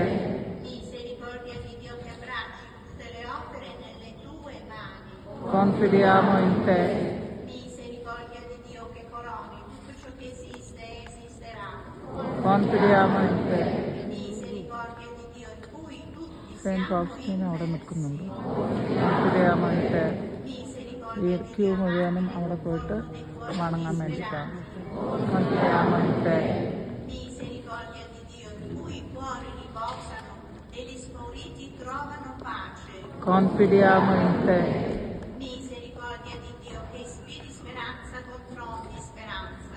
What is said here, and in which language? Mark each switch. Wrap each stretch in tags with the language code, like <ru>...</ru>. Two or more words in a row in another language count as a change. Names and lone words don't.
<it>misericordia di Dio che abbracci tutte le opere nelle tue mani, confidiamo in te, misericordia di Dio che coroni tutto ciò che esiste e esisterà, confidiamo in te. misericordia di Dio in cui tutti</it> <ml>സെയിൻറ്റ്</ml> <it>siamo</it> <ml>ഓക്സിജൻ അവിടെ</ml> <it>immersi, നിൽക്കുന്നുണ്ട്. confidiamo in te. ഈ misericordia di</it> <ml>ക്യൂ</ml> <it>Dio</it> <ml>മുഴുവനും അവിടെ പോയിട്ട് വണങ്ങാൻ വേണ്ടിയിട്ടാണ്.</ml> <it>confidiamo in te, misericordia di Dio in cui i cuori riposano e gli spauriti trovano pace, confidiamo in te, misericordia di Dio che ispiri speranza contro ogni speranza,</it>